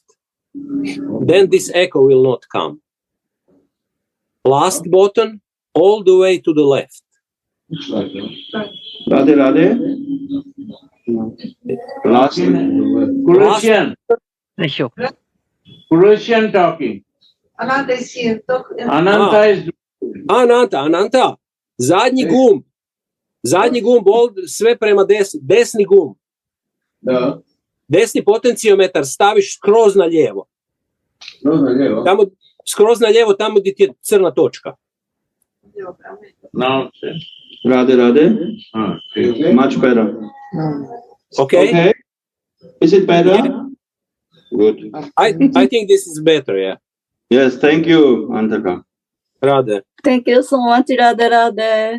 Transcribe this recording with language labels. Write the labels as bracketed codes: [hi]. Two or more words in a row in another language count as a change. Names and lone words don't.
[en] Then this echo will not come. Last button all the way to the left. Radha. Last. Croatian talking. Ananta is Ananta. [hr] Zadnji gumb, sve prema desni gumb. Da. Desni potenciometar staviš skroz na lijevo. Skroz na lijevo, tamo gdje ti je crna točka. [en] Radha. Much better. Okay. Is it better? Yeah. Good. I think this is better, yeah. Yes, thank you, Antaka. Radha. Thank you so much, Radha.